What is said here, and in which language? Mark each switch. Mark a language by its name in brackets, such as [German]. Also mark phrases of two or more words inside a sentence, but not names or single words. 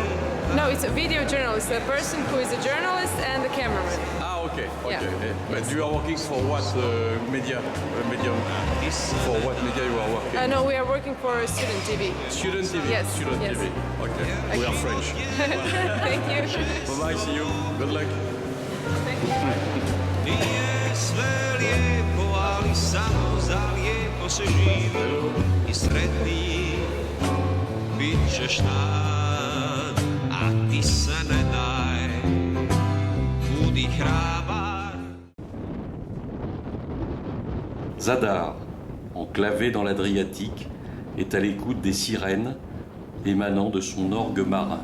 [English] No, it's a video journalist, a person who is a journalist and a cameraman. Ah, okay. Yeah. But you are working for what medium? For what media you are working? No, we are working for Student TV. Student TV. Yes, Student yes. TV. Okay. We are French. Thank you. Bye-bye, see you. Good luck. [Croatian] Nije sve lijepo, ali samo za lijepo se živi i sretniji, bit ćeš dan, a ti se ne daj, budi hrabar. [French] Zadar, enclavé dans l'Adriatique, est à l'écoute des sirènes émanant de son orgue marin.